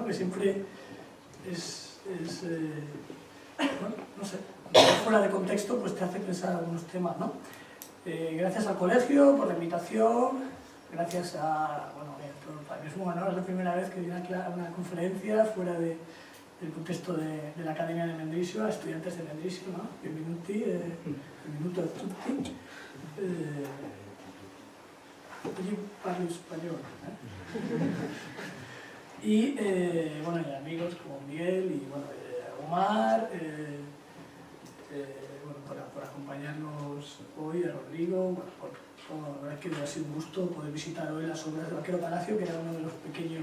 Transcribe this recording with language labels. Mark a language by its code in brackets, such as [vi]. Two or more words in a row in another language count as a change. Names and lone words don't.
[es] Que siempre bueno, no sé, fuera de contexto, pues te hace pensar algunos temas, ¿no? Gracias al colegio por la invitación, gracias a, bueno, para mí es un honor, es la primera vez que doy una conferencia fuera del contexto de la Academia de Mendrisio, a estudiantes de Mendrisio, ¿no? [it] Benvenuti, benvenuto a tutti. Io parlo [es] español, Y, bueno, y amigos como Miguel y, bueno, Omar, bueno, por acompañarnos hoy, a Rodrigo, bueno, la verdad es que ha sido un gusto poder visitar hoy las obras de Vaquero Palacio, que era uno de los pequeños.